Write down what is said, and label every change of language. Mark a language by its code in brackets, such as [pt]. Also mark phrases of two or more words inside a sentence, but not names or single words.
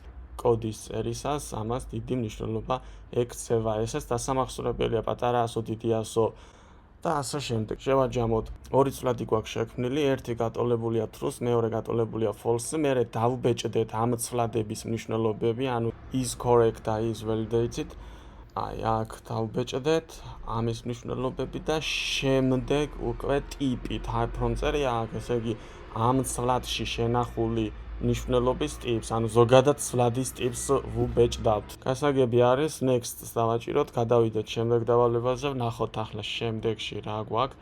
[ka] კოდის წერისას ამას დიდი მნიშვნელობა ექცევა. ესეც დასამახსოვრებელია პატარა ასო, დიდი ასო და ასე შემდეგ. შევაჯამოთ ორი ცვლადი გვაქვს შექმნილი, ერთი გატოლებულია true-ს, მეორე გატოლებულია false-ს, მერე დავბეჭდეთ ამ ცვლადების მნიშვნელობები, ანუ [en] is correct [ka] და [en] is validated. [ka] აი აქ დავბეჭდეთ ამის მნიშვნელობები და შემდეგ უკვე ტიპით რომ წერია აქ, ესე იგი ამ ცვლადში შენახული ნიშნულობის ტიპს, ანუ ზოგადად ცვლადის ტიპს ვუბეჭდავთ. გასაგები არის next-ს დავაჭიროთ, გადავიდეთ შემდეგ დავალებაზე, ვნახოთ ახლა შემდეგში რა გვაქვს.